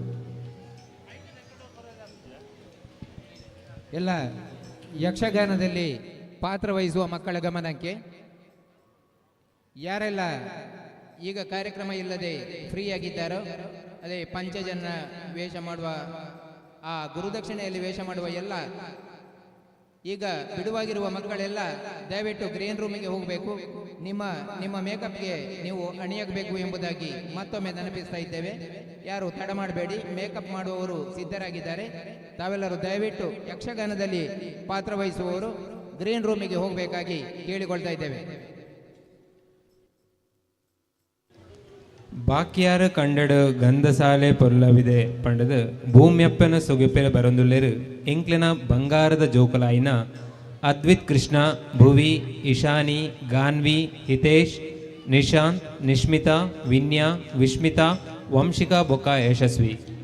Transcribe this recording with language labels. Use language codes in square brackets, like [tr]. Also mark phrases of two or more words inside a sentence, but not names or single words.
[kn] ಎಲ್ಲ ಯಕ್ಷಗಾನದಲ್ಲಿ ಪಾತ್ರವಹಿಸುವ ಮಕ್ಕಳ ಗಮನಕ್ಕೆ, ಯಾರೆಲ್ಲ ಈಗ ಕಾರ್ಯಕ್ರಮ ಇಲ್ಲದೆ ಫ್ರೀ ಆಗಿದ್ದಾರೋ, ಅದೇ ಪಂಚಜನ ವೇಷ ಮಾಡುವ, ಆ ಗುರುದಕ್ಷಿಣೆಯಲ್ಲಿ ವೇಷ ಮಾಡುವ ಎಲ್ಲ ಈಗ ಬಿಡುವಾಗಿರುವ ಮಕ್ಕಳೆಲ್ಲ ದಯವಿಟ್ಟು ಗ್ರೀನ್ ರೂಮಿಗೆ ಹೋಗಬೇಕು. ನಿಮ್ಮ ಮೇಕಪ್ಗೆ ನೀವು ಅಣಿಯಬೇಕು ಎಂಬುದಾಗಿ ಮತ್ತೊಮ್ಮೆ ನೆನಪಿಸ್ತಾ ಇದ್ದೇವೆ. ಯಾರು ತಡ ಮಾಡಬೇಡಿ, ಮೇಕಪ್ ಮಾಡುವವರು ಸಿದ್ಧರಾಗಿದ್ದಾರೆ. ತಾವೆಲ್ಲರೂ ದಯವಿಟ್ಟು ಯಕ್ಷಗಾನದಲ್ಲಿ ಪಾತ್ರವಹಿಸುವವರು ಗ್ರೀನ್ ರೂಮಿಗೆ ಹೋಗಬೇಕಾಗಿ ಕೇಳಿಕೊಳ್ತಾ ಇದ್ದೇವೆ. [tcy] ಬಾಕ್ಯಾರ ಕಂಡಡು ಗಂಧಸಾಲೆ ಪೊಲ್ಲವಿದೆ ಪಂಡದು ಭೂಮ್ಯಪ್ಪನ ಸೊಗಪೆರ ಬರೊಂದುಲ್ಲೆರು ಎಂಕ್ಲೆನ ಬಂಗಾರದ ಜೋಕಲಾಯಿನ ಅದ್ವಿತ್ ಕೃಷ್ಣ, ಭುವಿ, ಇಶಾನಿ, ಗಾನ್ವಿ, ಹಿತೇಶ್, ನಿಶಾಂತ್, ನಿಶ್ಮಿತಾ, ವಿನ್ಯಾ, ವಿಶ್ಮಿತಾ, ವಂಶಿಕಾ ಬೊಕ್ಕ ಯಶಸ್ವಿ.